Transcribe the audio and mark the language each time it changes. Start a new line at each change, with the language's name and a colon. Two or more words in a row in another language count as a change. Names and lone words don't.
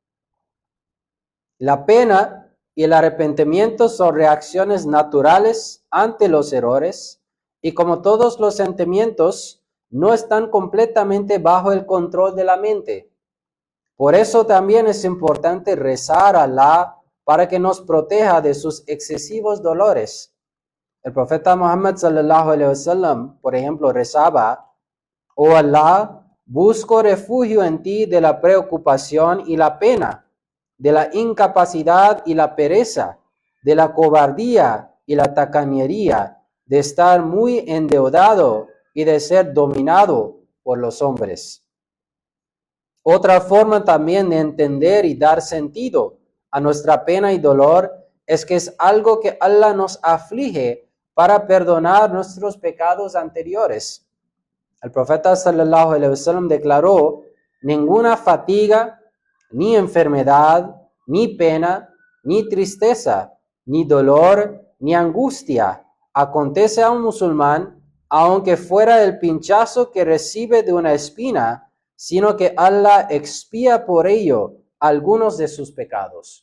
Spanish: La pena y el arrepentimiento son reacciones naturales ante los errores y como todos los sentimientos, no están completamente bajo el control de la mente. Por eso también es importante rezar a Allah para que nos proteja de sus excesivos dolores. El profeta Muhammad
Arabic: صلى الله عليه وسلم,
Spanish: por ejemplo, rezaba, oh Allah, busco refugio en ti de la preocupación y la pena, de la incapacidad y la pereza, de la cobardía y la tacañería, de estar muy endeudado y de ser dominado por los hombres. Otra forma también de entender y dar sentido a nuestra pena y dolor es que es algo que Allah nos aflige para perdonar nuestros pecados anteriores. El profeta
Arabic: صلى الله عليه وسلم
Spanish: declaró, ninguna fatiga, ni enfermedad, ni pena, ni tristeza, ni dolor, ni angustia acontece a un musulmán aunque fuera el pinchazo que recibe de una espina, sino que Allah expía por ello algunos de sus pecados.